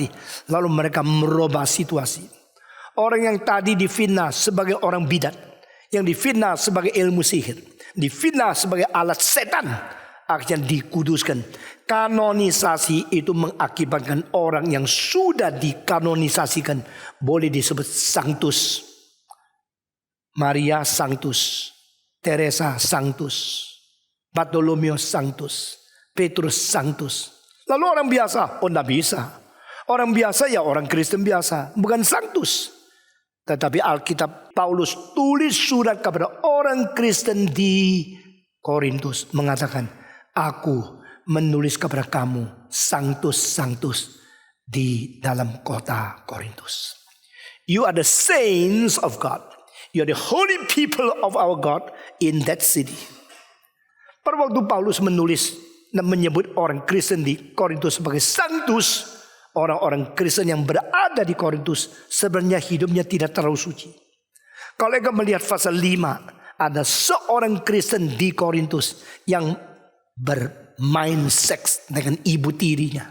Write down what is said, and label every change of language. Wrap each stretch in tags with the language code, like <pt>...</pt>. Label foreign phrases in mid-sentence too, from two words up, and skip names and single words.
<id>Lalu mereka merubah situasi. Orang yang tadi difitnah sebagai orang bidat. Yang difitnah sebagai ilmu sihir. Difitnah sebagai alat setan. Akhirnya dikuduskan. Kanonisasi itu mengakibatkan orang yang sudah dikanonisasikan boleh disebut sanctus. Maria sanctus, Teresa sanctus, Bartolomeo sanctus, Petrus sanctus. Lalu orang biasa, oh tidak bisa. Orang biasa ya orang Kristen biasa, bukan sanctus. Tetapi Alkitab Paulus tulis surat kepada orang Kristen di Korintus mengatakan, aku menulis kepada kamu sanctus di dalam kota Korintus.</id> <en>You are the saints of God. You are the holy people of our God in that city.</en> <id>Pada waktu Paulus menulis dan menyebut orang Kristen di Korintus sebagai sanctus, orang-orang Kristen yang berada di Korintus sebenarnya hidupnya tidak terlalu suci. Kalau kita melihat pasal 5, ada seorang Kristen di Korintus yang bermain seks dengan ibu tirinya.</id>